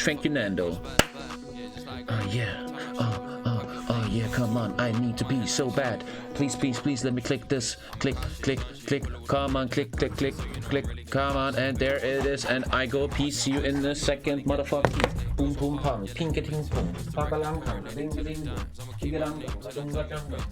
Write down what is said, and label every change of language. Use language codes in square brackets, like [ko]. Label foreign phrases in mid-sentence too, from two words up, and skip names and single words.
[en] Thank you, Nando. Yeah. Oh yeah, come on. I need to pee so bad. Please, please, please let me click this. Click. Come on, click. Come on, and there it is. And I go pee. See you in a second, motherfucker. Boom, boom, pong. Pinka-ting, pong. Pakalang, pong. Ding-a-ding, dong. Chigalang, dong. Dong-a-dong, dong.